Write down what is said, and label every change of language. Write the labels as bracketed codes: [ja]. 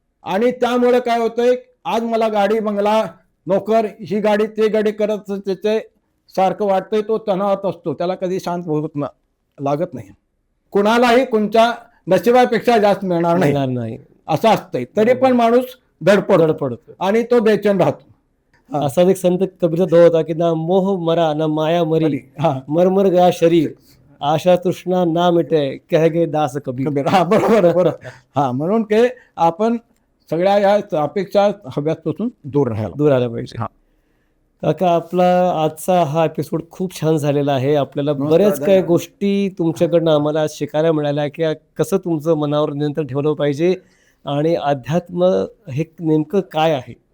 [mr] आणि त्यामुळे काय होतंय, आज मला गाडी, बंगला, नोकर, ही गाडी ते गाडी करत त्याचे सारखं वाटतंय, तो तणावात असतो, त्याला कधी शांत होत लागत नाही. कुणालाही कोणत्या नशिबापेक्षा जास्त मिळणार नाही असं असतंय, तरी पण माणूस धडपडतो आणि तो बेचैन राहतो. असा एक संत कबीरचा दोहा होता की [hi] ना मोह मरा ना माया मरी, मरमर गया शरीर, आशा तृष्णा ना मिटे, कह गे दास कबीर. [mr] बरोबर. म्हणून की आपण सगळ्या या अपेक्षा हव्यापासून दूर राहायला पाहिजे. काका, आपला आजचा हा एपिसोड खूप छान झालेला आहे. आपल्याला नमस्कार, बऱ्याच काही धन्यवाद. गोष्टी तुमच्याकडनं आम्हाला आज शिकायला मिळाल्या, की कसं तुमचं मनावर नियंत्रण ठेवलं पाहिजे आणि अध्यात्म हे नेमकं काय आहे?